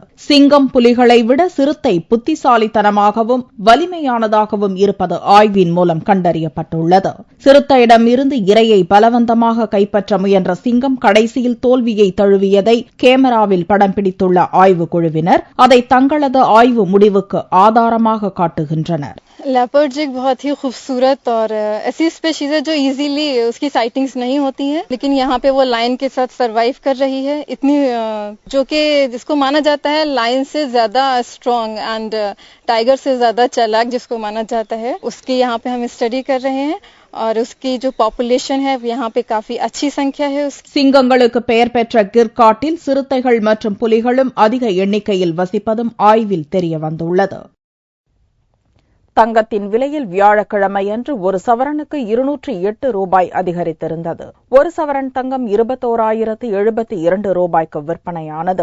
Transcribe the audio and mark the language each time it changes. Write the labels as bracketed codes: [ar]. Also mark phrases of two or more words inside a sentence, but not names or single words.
[ta] சிங்கம் புலிகளை விட சிறுத்தை புத்திசாலித்தனமாகவும் வலிமையானதாகவும் இருப்பது ஆய்வின் மூலம் கண்டறியப்பட்டுள்ளது. சிறுத்தையிடம் இருந்து இரையை பலவந்தமாக கைப்பற்ற முயன்ற சிங்கம் கடைசியில் தோல்வியை தழுவியதை கேமராவில் படம் பிடித்துள்ள ஆய்வு குழுவினர் அதை தங்களது ஆய்வு முடிவுக்கு ஆதாரமாக காட்டுகின்றனர். [hi] लेपर्ड एक बहुत ही खूबसूरत और ऐसी स्पीशीज है जो इजीली उसकी साइटिंग्स नहीं होती है, लेकिन यहाँ पे वो लायन के साथ सरवाइव कर रही है. इतनी जो कि जिसको माना जाता है लायन से ज्यादा [en] strong and tiger [hi] से ज्यादा चालाक जिसको माना जाता है, उसकी यहाँ पे हम स्टडी कर रहे हैं और उसकी जो पॉपुलेशन है यहाँ पे काफी अच्छी संख्या है. [ta] சிங்கங்களுக்கு பெயர் பெற்ற கிர் காட்டில் சிறுத்தைகள் மற்றும் புலிகளும் அதிக எண்ணிக்கையில் வசிப்பதும் ஆய்வில் தெரியவந்துள்ளது. தங்கத்தின் விலையில் வியாழக்கிழமையன்று ஒரு சவரனுக்கு 208 ரூபாய் அதிகரித்திருந்தது. ஒரு சவரன் தங்கம் 21,072 ரூபாய்க்கு விற்பனையானது.